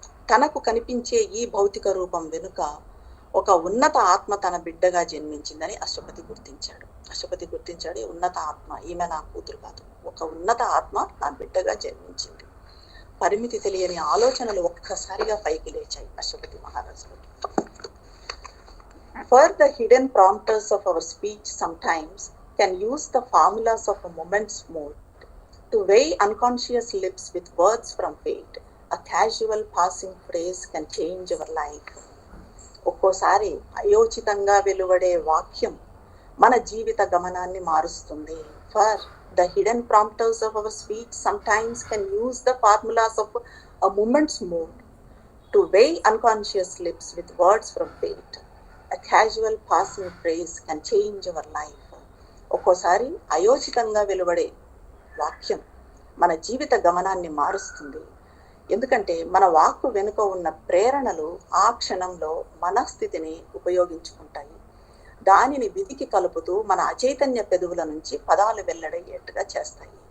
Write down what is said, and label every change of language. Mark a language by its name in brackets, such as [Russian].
[Telugu] తనకు కనిపించే ఈ భౌతిక రూపం వెనుక ఒక ఉన్నత ఆత్మ తన బిడ్డగా జన్మించిందని అశ్వపతి గుర్తించాడు. ఉన్నత ఆత్మ, ఈమె నా కూతురు కాదు, ఒక ఉన్నత ఆత్మ నా బిడ్డగా జన్మించింది. పరిమితి తెలియని ఆలోచనలు ఒక్కసారిగా పైకి లేచాయి Ashwapati మహారాజులో. [English] For the hidden prompters of our speech sometimes can use the formulas of a moment's mood to weigh unconscious lips with words from fate. A casual passing phrase can change our life. [Telugu] ఒక్కోసారి అయోచితంగా వెలువడే వాక్యం మన జీవిత గమనాన్ని మారుస్తుంది. [English] For the hidden prompters of our speech sometimes can use the formulas of a moment's mood to weigh unconscious lips with words from fate. A casual passing phrase can change our life. [Telugu] ఒక్కోసారి అయోచితంగా వెలువడే వాక్యం మన జీవిత గమనాన్ని మారుస్తుంది. ఎందుకంటే మన వాక్కు వెనుక ఉన్న ప్రేరణలు ఆ క్షణంలో మనస్థితిని ఉపయోగించుకుంటాయి. దానిని విధికి కలుపుతూ మన అచైతన్య పెదవుల నుంచి పదాలు వెల్లడయ్యేట్టుగా చేస్తాయి.